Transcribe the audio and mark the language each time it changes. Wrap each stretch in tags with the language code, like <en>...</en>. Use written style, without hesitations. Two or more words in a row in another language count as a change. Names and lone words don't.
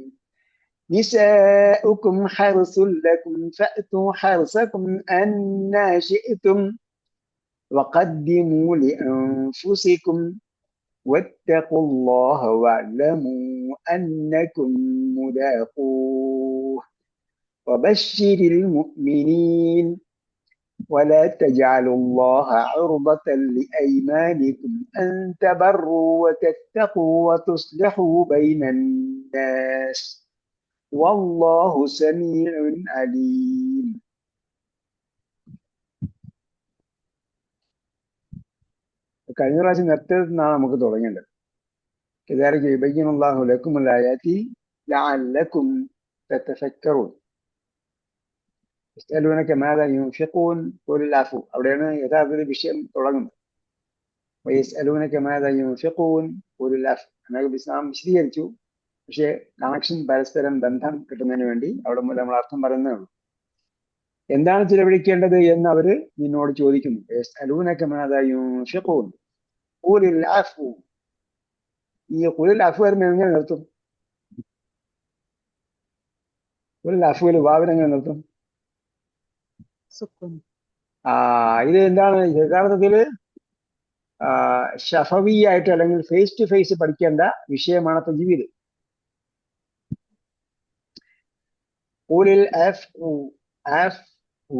<ar>نساؤكم حرث لكم فأتوا حرثكم أنى شئتم وقدموا لأنفسكم واتقوا الله واعلموا أنكم ملاقوه وبشر المؤمنين. ولا تجعلوا الله عرضة لأيمانكم أن تبروا وتتقوا وتصلحوا بين الناس والله سميع عليم.</ar> <ml>കഴിഞ്ഞ പ്രാവശ്യം നേരത്തെ നിന്നാണ് നമുക്ക് തുടങ്ങേണ്ടത്.</ml> <ar>كذلك يبين الله لكم الآيات لعلكم تتفكرون. يسألونك ماذا ينفقون قل العفو.</ar> <ml>അവിടെയാണ് യഥാർത്ഥ വിഷയം തുടങ്ങുന്നത്.</ml> <ar>ويسألونك ماذا ينفقون قل العفو.</ar> <ml>എന്നൊക്കെ ഇസ്ലാം വിശദീകരിച്ചു. പക്ഷേ കണക്ഷൻ പരസ്പരം ബന്ധം കിട്ടുന്നതിന് വേണ്ടി അവിടെ നമ്മൾ അർത്ഥം പറയുന്നേ ഉള്ളൂ. എന്താണ് ചിലവഴിക്കേണ്ടത് എന്ന് അവര് നിന്നോട് ചോദിക്കുന്നു.</ml> <ar>يسألونك ماذا ينفقون قل العفو.</ar> <ml>ഈ</ml> <ar>قل العفو</ar> <ml>എങ്ങനെ നിർത്തും?</ml> <ar>قل العفو</ar> <ml>വാവിനെങ്ങനെ നിർത്തും? ഇത് എന്താണ് യഥാർത്ഥത്തില് ഷഫവിയായിട്ട് അല്ലെങ്കിൽ</ml> <en>face to face</en> <ml>പഠിക്കേണ്ട വിഷയമാണ് തജ്വീദ്.</ml> <ar>قل العفو.</ar>